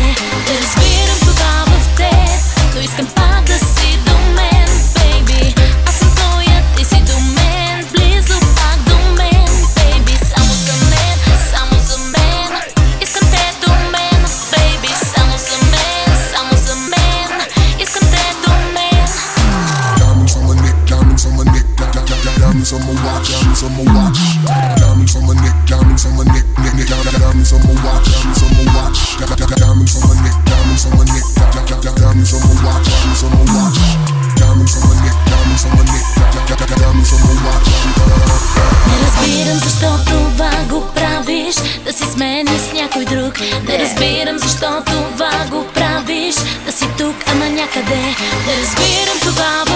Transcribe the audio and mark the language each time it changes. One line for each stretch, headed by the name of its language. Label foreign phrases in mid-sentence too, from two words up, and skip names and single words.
Bulgarian: Не разбирам тогава в теб, но искам пак да си до мен, бейби. Аз съм твоя, ти си до мен, близо пак до мен, бейби. Само за мен, само за мен, искам те до мен, бейби. Само за мен, само за мен, искам те до мен.
English: Diamonds on my neck, diamonds on my neck, diamonds on my watch, diamonds on my watch. Diamonds on my neck, diamonds on my neck, diamonds on my watch, diamonds on my watch. Diamonds on my neck, diamonds on my neck, diamonds on my watch, diamonds on my watch. Diamonds on my neck, diamonds on my neck, diamonds on my watch.
Bulgarian: Не разбирам защо това го правиш, да си смени с някой друг. Не разбирам защо това го правиш, да си тук, ама някъде. Не разбирам това